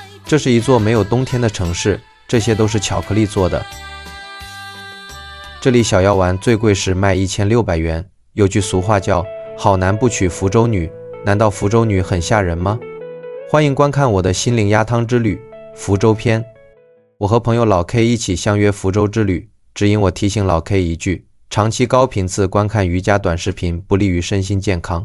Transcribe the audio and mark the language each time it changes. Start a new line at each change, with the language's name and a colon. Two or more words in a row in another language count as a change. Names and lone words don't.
Chinese: 這是一座沒有冬天的城市，這些都是巧克力做的。這裡小藥丸最貴時賣1600元，有句俗話叫好男不娶福州女，難道福州女很嚇人嗎？歡迎觀看我的心靈鴨湯之旅福州篇。我和朋友老 K 一起相約福州之旅，只因我提醒老 K 一句，長期高頻次觀看瑜伽短視頻不利於身心健康。